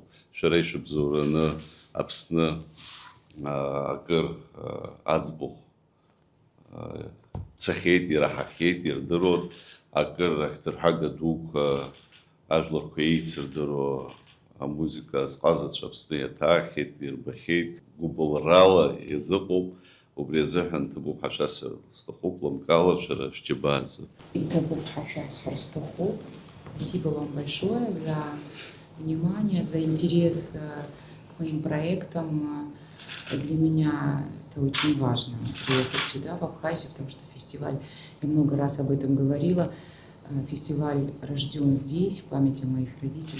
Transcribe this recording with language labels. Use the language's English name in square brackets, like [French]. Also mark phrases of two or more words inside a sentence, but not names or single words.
[Abkhazian] Шәара ишәыбзоураны Аԥсны акыр аӡбахә цахьеит, ираҳахьеит, ирдыруан, акыр ахьӡырҳага дуқәа ажәларқәа еицырдыруа амузика азҟазацәа Аԥсны иаҭаахьеит, ирбахьеит, гәыбылрала иазыҟоуп. Убри азыҳәан ҭабуп ҳашасҳәар сҭахуп лымкаала шәара шәџьабаазы. ҭабуп ҳашасҳәар сҭахуп. [Russian] Спасибо вам большое за внимание, за интерес к моим проектам. Для меня это очень важно, приехать сюда, в Абхазию, потому что фестиваль, я много раз об этом говорила, фестиваль рожден здесь, в памяти моих родителей.